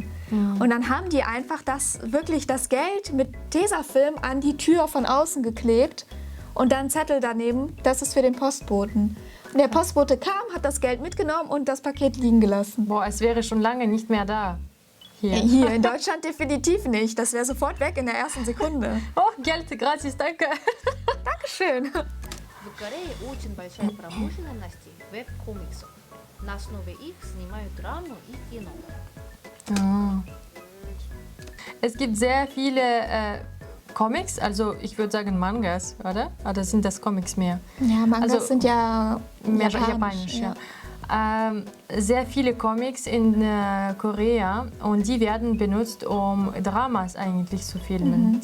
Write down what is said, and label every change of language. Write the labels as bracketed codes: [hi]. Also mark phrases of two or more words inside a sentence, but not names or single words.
[de] Und dann haben die einfach das Geld mit Tesafilm an die Tür von außen geklebt und dann ein Zettel daneben, das ist für den Postboten. Und der Postbote kam, hat das Geld mitgenommen und das Paket liegen gelassen. Boah, es wäre schon lange nicht mehr da. Hier in Deutschland definitiv nicht. Das wäre sofort weg in der ersten Sekunde. Oh, Geld, gratis, danke. Dankeschön. [ru] В Корее очень большая промышленность веб-комиксов. На основе их снимают драму и кино. [de] Es gibt sehr viele Comics, also ich würde sagen Mangas, oder? Oder sind das Comics mehr? Ja, Mangas Also, sind ja Mehr japanisch. japanisch, ja. Sehr viele Comics in Korea und die werden benutzt, um Dramas eigentlich zu filmen.